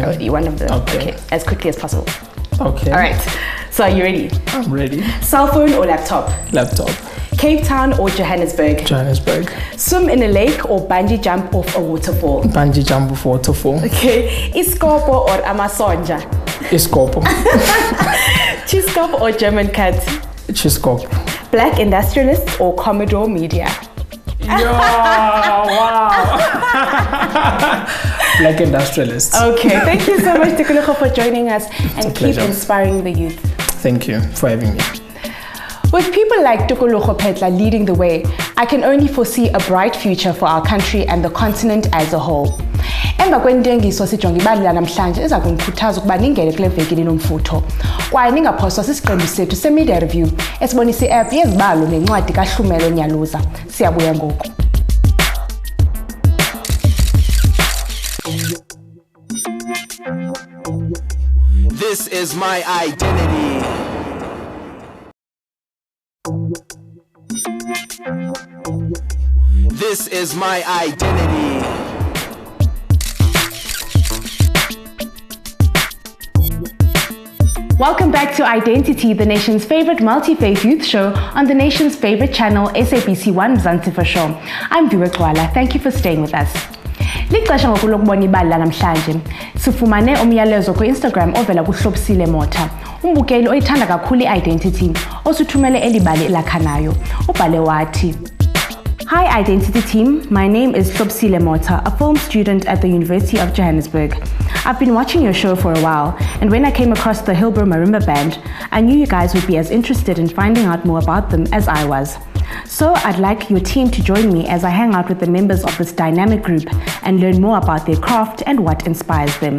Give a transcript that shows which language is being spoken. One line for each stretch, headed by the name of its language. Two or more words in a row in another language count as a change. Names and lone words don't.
English: Only one of them. Okay. As quickly as possible. Okay. All right. So are you ready? I'm ready. Cell phone or laptop? Laptop. Cape Town or Johannesburg? Johannesburg. Swim in a lake or bungee jump off a waterfall? Bungee jump off waterfall. Okay. Iskopo or Amasonja? Iskopo. Chiskop or German cat? Chiskop. Black Industrialist or Commodore Media? Wow. Black Industrialists. Okay, thank you so much, Tokogolo, for joining us and keep inspiring the youth. Thank you for having me. With people like Tokogolo Phetla leading the way, I can only foresee a bright future for our country and the continent as a whole.
Xhosa: Emva kwentengiso sijonga ibali lanamhlanje eza kungikhuthaza ukuba ningene kule veki nomfutho. Kwaye ningaphoswa sisiqembu sethu se-media review esibonisa i-app yezibalo nencwadi kaHlumelo Nyaluza. Siyabuya ngoku.
English: This is my identity. This is my identity. Welcome back to Identity, the nation's favorite multi-faith youth show on the nation's favorite channel, SABC 1 Mzansians. I'm Viwe Gxwala. Thank you for staying with us.
Xhosa: Lixesha ngoku lokubona ibali lanamhlanje. Sifumane umyalezo ku-Instagram ovela kuHlumelo Nyaluza. Umbukeli oyithanda kakhulu i-Identity osuthumele elibali lakhanayo. Ubhale wathi:
English: Hi Identity team, my name is Hlumelo Nyaluza, a film student at the University of Johannesburg. I've been watching your show for a while, and when I came across the Hillbrow Marimba band, I knew you guys would be as interested in finding out more about them as I was. So I'd like your team to join me as I hang out with the members of this dynamic group and learn more about their craft and what inspires them.